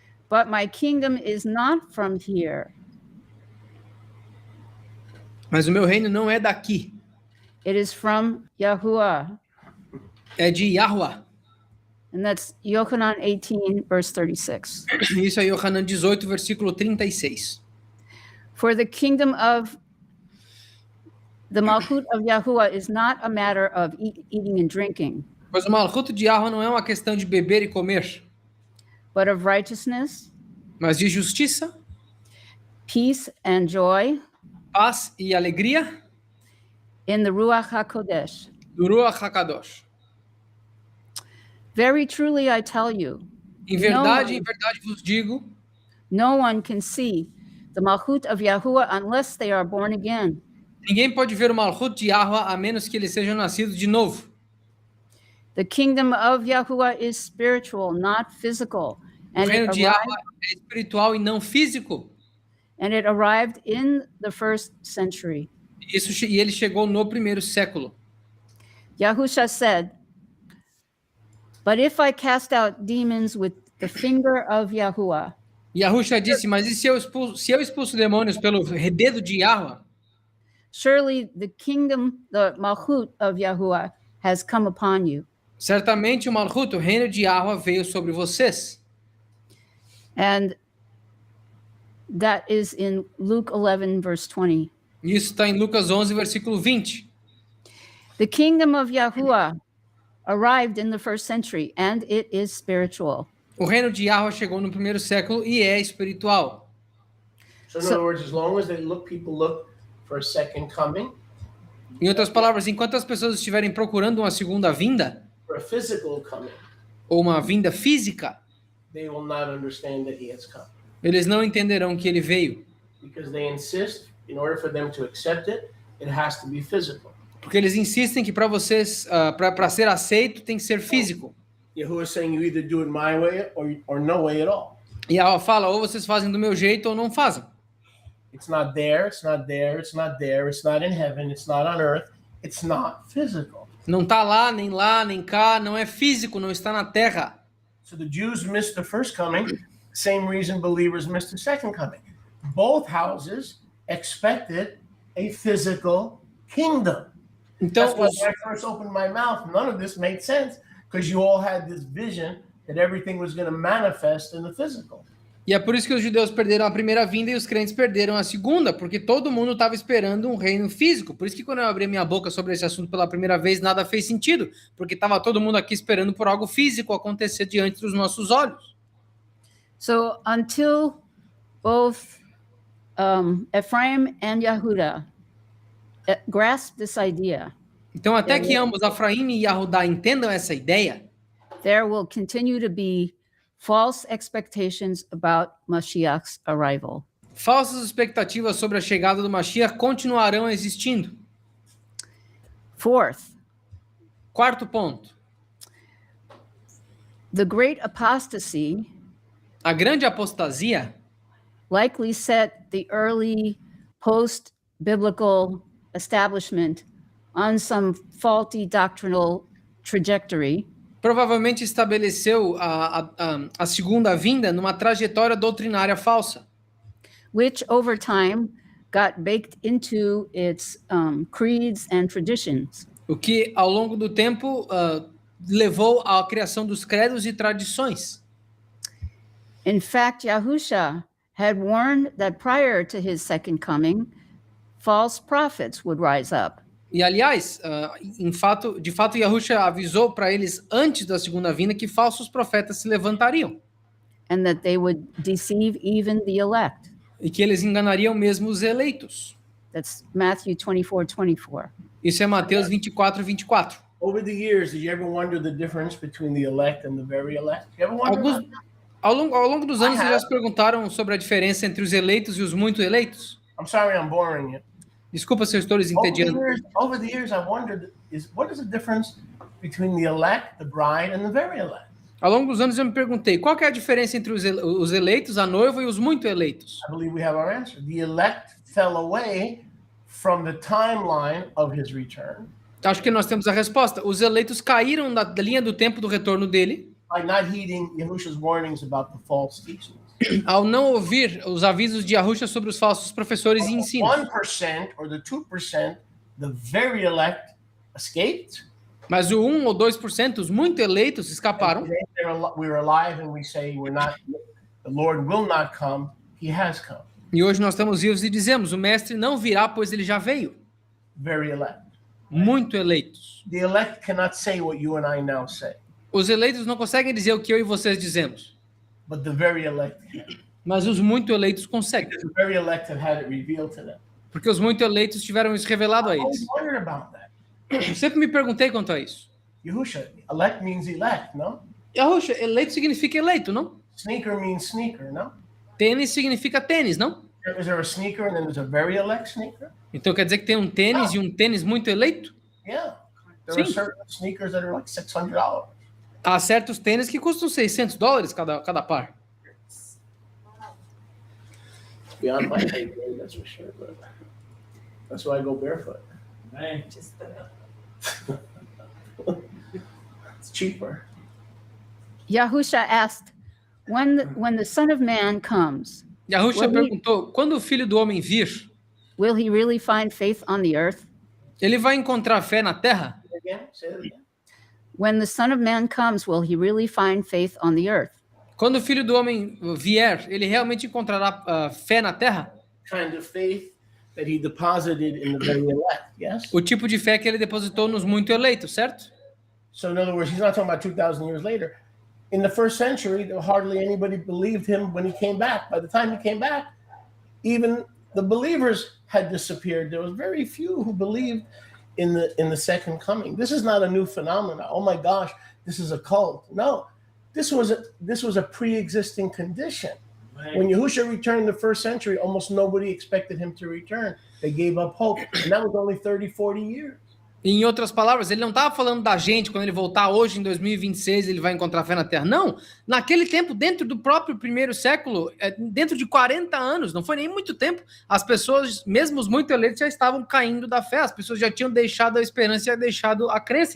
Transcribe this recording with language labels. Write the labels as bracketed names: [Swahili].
[English] But my kingdom is not from here. [Portuguese] Mas o meu reino não é daqui, [English] It is from Yahuwah. [Portuguese] é de Yahweh. [English] And that's Yochanan 18, verse 36. [Portuguese] Isso é Yohanan 18, versículo 36. [English] For the kingdom of the Malchut of Yahuwah is not a matter of eating and drinking, [Portuguese] Pois o Malchut de Yahweh não é uma questão de beber e comer, [English] but of righteousness, [Portuguese] mas de justiça, [English] peace, and joy [Portuguese] paz e alegria [English] in the Ruach HaKodesh. [Portuguese] do Ruach HaKadosh. [English] Very truly I tell you, [Portuguese] Em verdade vos digo, [English] no one can see the Malchut of Yahuwah unless they are born again. [Portuguese] ninguém pode ver o Malchut de Yahweh a menos que eles sejam nascidos de novo. [English] The kingdom of Yahuwah is spiritual, not physical. [Portuguese] O [English] And [Portuguese] reino [English] it, [Portuguese] de [English] arrived, [Portuguese] Yahweh é espiritual e não físico. [English] and it arrived in the first century. [Portuguese] E ele chegou no primeiro século. [English] Yahusha said, but if I cast out demons with the finger of Yahuwah, [Portuguese] Yahusha disse, mas e se eu expulso demônios pelo dedo de Yahweh? [English] surely the kingdom, the Malchut of Yahuwah has come upon you. [Portuguese] Certamente o Malchut, o reino de Yahweh, veio sobre vocês. [English] And that is in Luke 11, verse 20. [Portuguese] Isso está em Lucas 11, versículo 20. [English] The kingdom of Yahuwah arrived in the first century, and it is spiritual. [Portuguese] O reino de Yahweh chegou no primeiro século e é espiritual. [English] So in other words, as long as people look for a second coming, [Portuguese] Em outras palavras, enquanto as pessoas estiverem procurando uma segunda vinda, [English] for a physical coming, [Portuguese] ou uma vinda física, [English] they will not understand that he has come. [Portuguese] eles não entenderão que ele veio. [English] Because they insist, in order for them to accept it, it has to be physical. [Portuguese] Porque eles insistem que para vocês, para ser aceito, tem que ser físico. [English] Yahuwah is saying you either do it my way or no way at all. [Portuguese] E ela fala, ou vocês fazem do meu jeito ou não fazem. [English] It's not there, it's not there, it's not there, it's not in heaven, it's not on earth, it's not physical. [Portuguese] Não está lá, nem cá, não é físico, não está na terra. [English] So the Jews missed the first coming, same reason believers missed the second coming. Both houses expected a physical kingdom. [Portuguese] Então, [English] That's why when I first opened my mouth, none of this made sense because you all had this vision that everything was going to manifest in the physical. [Portuguese] e é por isso que os judeus perderam a primeira vinda e os crentes perderam a segunda, porque todo mundo estava esperando um reino físico. Por isso que quando eu abri minha boca sobre esse assunto pela primeira vez, nada fez sentido, porque estava todo mundo aqui esperando por algo físico acontecer diante dos nossos olhos. [English] So until both Ephraim and Yehuda grasp this idea, [Portuguese] Então, até que ambos, Efraim e Yahudá, entendam essa ideia, [English] there will continue to be false expectations about Mashiach's arrival. [Portuguese] Falsas expectativas sobre a chegada do Mashiach continuarão existindo. [English] Fourth, [Portuguese] Quarto ponto. [English] the great apostasy [Portuguese] A grande apostasia [English] likely set the early post-biblical establishment on some faulty doctrinal trajectory [Portuguese] provavelmente estabeleceu a segunda vinda numa trajetória doutrinária falsa, [English] which over time got baked into its creeds and traditions. [Portuguese] o que ao longo do tempo levou à criação dos credos e tradições. [English] In fact, Yahusha had warned that prior to his second coming, false prophets would rise up. [Portuguese] E aliás, de fato, Yahusha avisou para eles antes da segunda vinda que falsos profetas se levantariam [English] And that they would deceive even the elect. [Portuguese] e que eles enganariam mesmo os eleitos. [English] That's Matthew 24:24. [Portuguese] Isso é Mateus 24:24. [English] Over the years, did you ever wonder the difference between the elect and the very elect? You ever wonder [Portuguese] Alguns, [English] about that? [Portuguese] ao longo dos anos, vocês já se perguntaram sobre a diferença entre os eleitos e os muito eleitos? [English] I'm sorry I'm boring you. [Portuguese] Desculpa se eu estou lhes [English] Over the [Portuguese] entediando. [English] over the years, I wondered, what is the difference between the elect, the bride, and the very elect? [Portuguese] Ao longo dos anos eu me perguntei, qual que é a diferença entre os eleitos, a noiva e os muito eleitos? [English] I believe we have our answer. The elect fell away from the timeline of his return [Portuguese] Acho que nós temos a resposta. Os eleitos caíram da linha do tempo do retorno dele, [English] by not heeding Yahusha's warnings about the false teachings. [Portuguese] ao não ouvir os avisos de Yahusha sobre os falsos professores e ensinos. [English] 1% or the 2%, the very elect escaped. [Portuguese] Mas o 1 ou 2%, os muito eleitos, escaparam. [English] Today we're alive and we say the Lord will not come, he has come. [Portuguese] E hoje nós estamos vivos e dizemos, o mestre não virá, pois ele já veio. [English] Very elect. [Portuguese] Muito eleitos. [English] The elect cannot say what you and I now say, [Portuguese] Os eleitos não conseguem dizer o que eu e vocês dizemos. [English] but the very elect can. [Portuguese] Mas os muito eleitos conseguem. [English] The very elect have had it revealed to them. [Portuguese] Porque os muito eleitos tiveram isso revelado a [English] I always [Portuguese] eles. [English] wondered about that. [Portuguese] Eu sempre me perguntei quanto a isso. [English] Yahusha, elect means elect, no? [Portuguese] Yahusha, eleito significa eleito, não? [English] Sneaker means sneaker, no? [Portuguese] Tênis significa tênis, não? [English] Is there a sneaker and then there's a very elect sneaker? [Portuguese] Então quer dizer que tem um tênis e um tênis muito eleito? [English] Yeah. There are [Portuguese] Sim. [English] certain sneakers that are like $600. [Portuguese] Há certos tênis que custam $600 cada par. [English] It's beyond my pay grade, that's for sure. But that's why I go barefoot. It's cheaper. Yahusha asked, when the Son of Man comes, [Portuguese] Yahusha perguntou, quando o Filho do Homem vir, [English] will he really find faith on the earth? [Portuguese] ele vai encontrar fé na terra? [English] Again, say it again. When the Son of Man comes, will he really find faith on the earth? [Portuguese] Quando o Filho do Homem vier, ele realmente encontrará fé na terra? [English] Kind of faith that he deposited in the very elect, yes? [Portuguese] O tipo de fé que ele depositou nos muito eleitos, certo? [English] So in other words, he's not talking about 2,000 years later. In the first century, hardly anybody believed him when he came back. By the time he came back, even the believers had disappeared. There was very few who believed in the second coming. This is not a new phenomenon. Oh my gosh, this is a cult. No, this was a pre-existing condition. Right. When Yahusha returned in the first century, almost nobody expected him to return. They gave up hope, and that was only 30, 40 years. [Portuguese] Em outras palavras, ele não estava falando da gente, quando ele voltar hoje, em 2026, ele vai encontrar fé na Terra. Não, naquele tempo, dentro do próprio primeiro século, dentro de 40 anos, não foi nem muito tempo, as pessoas, mesmo os muito eleitos, já estavam caindo da fé, as pessoas já tinham deixado a esperança e deixado a crença.